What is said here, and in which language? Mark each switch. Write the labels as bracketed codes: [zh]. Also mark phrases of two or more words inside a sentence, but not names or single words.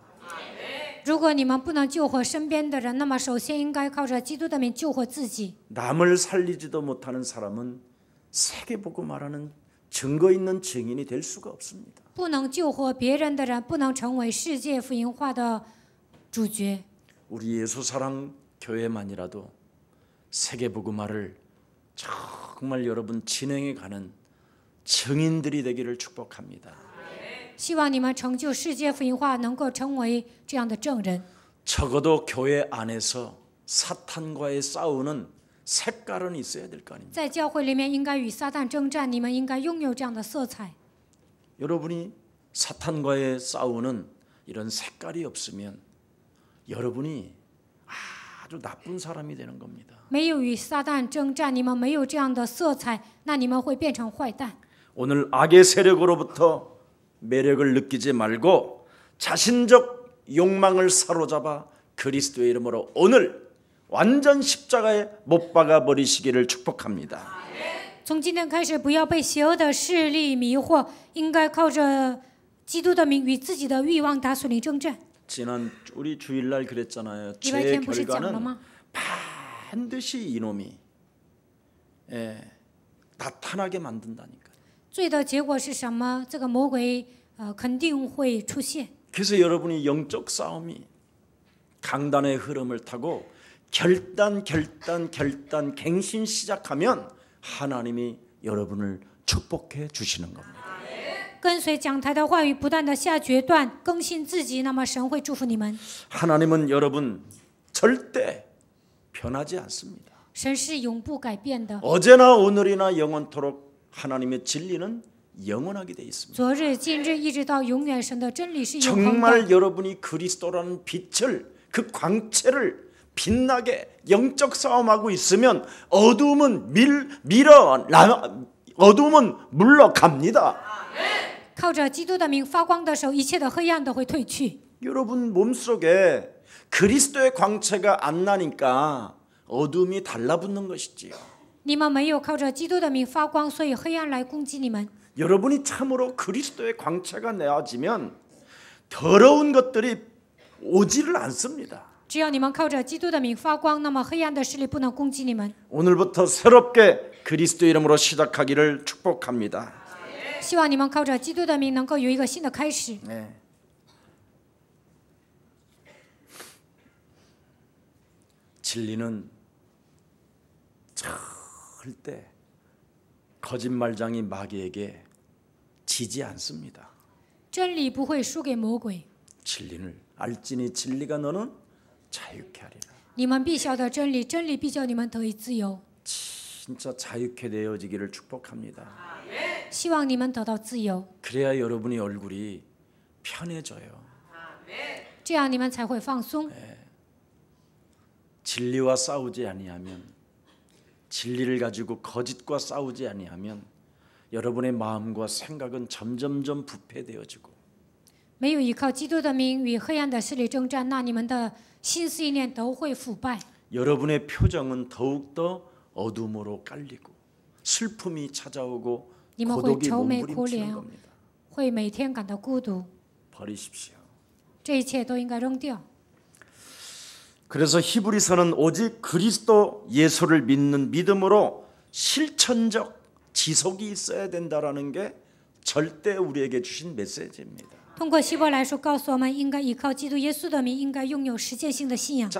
[zh] 如果你们不能救活身边的人，那么首先应该靠着基督的名救活自己。 [ko] 남을 살리지도 못하는 사람은 세계보고 말하는 증거 있는 증인이 될 수가 없습니다. [zh] 不能救活别人的人，不能成为世界福音化的主角。 [ko] 우리 예수사랑 교회만이라도 세계복음화를 정말 여러분 진행해가는 증인들이 되기를 축복합니다. [zh] 希望你们成就世界福音化，能够成为这样的证人。 [ko] 적어도 교회 안에서 사탄과의 싸우는 색깔은 있어야 될 거 아닙니까? [zh] 在教会里面应该与撒旦征战，你们应该拥有这样的色彩。 [ko] 여러분이 사탄과의 싸우는 이런 색깔이 없으면 여러분이 아주 나쁜 사람이 되는 겁니다. [zh] 没有与撒旦征战，你们没有这样的色彩，那你们会变成坏蛋。 [ko] 오늘 악의 세력으로부터 매력을 느끼지 말고 자신적 욕망을 사로잡아 그리스도의 이름으로 오늘 완전 십자가에 못 박아 버리시기를 축복합니다. [zh] 从今天开始，不要被邪恶的势力迷惑，应该靠着基督的名与自己的欲望打属灵征战。 [ko] 지난 우리 주일날 그랬잖아요. [zh] 礼拜 [ko] 제 [zh] 天不是讲了 [ko] 결과는 [zh] 吗？ [ko] 반드시 이놈이 나타나게 만든다니까. [zh] 罪的结果是什么？这个魔鬼肯定会出现。 [ko] 그래서 여러분이 영적 싸움이 강단의 흐름을 타고 결단 갱신 시작하면 하나님이 여러분을 축복해 주시는 겁니다. [zh] 跟随讲台的话语，不断的下决断，更新自己，那么神会祝福你们。 [ko] 하나님은 여러분 절대 변하지 않습니다. [zh] 神是永不改变的， [ko] 어제나 오늘이나 영원토록 하나님의 진리는 영원하게 돼 있습니다. [zh] 昨日、今日一直到永远，神的真理是永恒的。 [ko] 정말 여러분이 그리스도라는 빛을 그 광채를 빛나게 영적 싸움하고 있으면 어둠은 어둠은 물러갑니다. [zh] 靠着基督的名发光的时候，一切的黑暗都会退去。 [ko] 여러분 몸속에 그리스도의 광채가 안 나니까 어둠이 달라붙는 것이지요. [zh] 你们没有靠着基督的名发光，所以黑暗来攻击你们。 [ko] 여러분이 참으로 그리스도의 광채가 내어지면 더러운 것들이 오지를 않습니다. [zh] 只要你们靠着基督的名发光，那么黑暗的势力不能攻击你们。 [ko] 오늘부터 새롭게 그리스도 이름으로 시작하기를 축복합니다. [zh] 希望你们靠着基督的名能够有一个新的开始。 [ko] 네. 진리는 절대 거짓말장이 마귀에게 지지 않습니다. [zh] 真理不会输给魔鬼。 [ko] 진리를 알지니 진리가 너는 자유케 하리라. [zh] 你们必晓得真理，真理必叫你们得以自由。 [ko] 진짜 자유케 되어지기를 축복합니다. [zh] 希望你们得到自由， [ko] 그래야 여러분이 얼굴이 편해져요. [zh] 这样你们才会放松。 [ko] 진리와 싸우지 아니하면, 진리를 가지고 거짓과 싸우지 아니하면 여러분의 마음과 생각은 점점점 부패되어지고 [zh] 没有依靠基督的名与黑暗的势力征战，那你们的心思意念都会腐败。 [ko] 여러분의 표정은 더욱더 어둠으로 깔리고 슬픔이 찾아오고 [zh] 你们会 [ko] 고독이 [zh] 愁眉苦 [ko] 몸부림치는 [zh] 脸， [ko] 겁니다. [zh] 会每天感到孤独。 [ko] 버리십시오. [zh] 这一切都应该扔掉。 [ko] 그래서 히브리서는 오직 그리스도 예수를 믿는 믿음으로 실천적 지속이 있어야 된다라는 게 절대 우리에게 주신 메시지입니다. [zh] 通过希伯来书告诉我们，应该依靠基督耶稣的名，应该拥有实践性的信仰。